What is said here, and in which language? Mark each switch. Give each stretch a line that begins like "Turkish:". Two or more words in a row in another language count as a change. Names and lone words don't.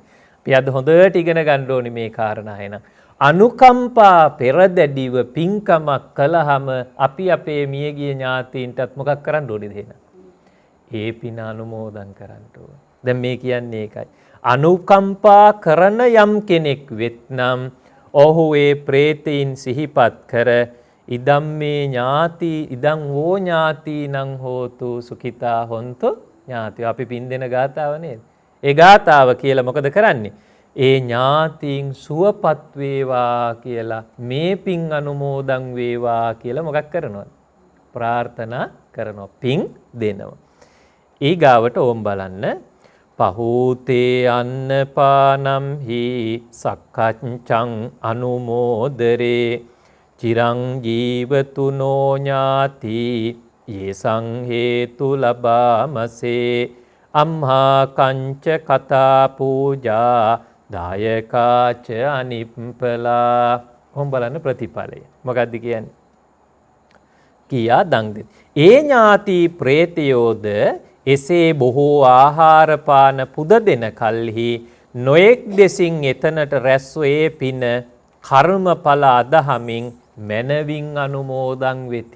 Sinhala: අපි අද හොඳට ඉගෙන ගන්න ඕනේ මේ කාරණා එන. අනුකම්පා පෙරදැඩිව පින්කමක් කළාම අපි අපේ මියගිය ඥාතීන්ටත් මොකක් කරන්න ඕනේද එහෙනම්? ඒ පින අනුමෝදන් කරන්න ඕනේ. දැන් මේ කියන්නේ ඒකයි. අනුකම්පා කරන යම් කෙනෙක් වෙත්නම් ඔහු ඒ ප්‍රේතයින් සිහිපත් කර
Pali: ඉදම් මේ ඥාති ඉදං වෝ ඥාති නං හෝතු සුඛිතා හොන්තු ඥාති.
Sinhala: අපි පින් දෙන ගාතාව නේද? ඒ ගාතාව කියලා මොකද කරන්නේ? ඒ ඥාතීන් සුවපත් වේවා කියලා මේ පින් අනුමෝදන් වේවා කියලා මොකක් කරනවද? ප්‍රාර්ථනා කරනවා. පින් දෙනවා. ඊගාවට ඕම් බලන්න.
Pali: පහූතේ අන්නපානම් හි සක්කච්ඡං අනුමෝදරේ චිරං ජීවතුනෝ ඥාති යේසං හේතු ලබාමසේ අම්හා කංච කතා පූජා දායකාච අනිප්පලා.
Sinhala: කොහොම බලන්න ප්‍රතිඵලය මොකද්ද කියන්නේ? කියා දන් දෙන ඒ ඥාති ප්‍රේතයෝද එසේ බොහෝ ආහාර පාන පුද දෙන කල්හි නොඑක් දෙසින් එතනට රැස්ව ඒ පින කර්මඵල අදහමින් මනවින් අනුමෝදන් වෙති.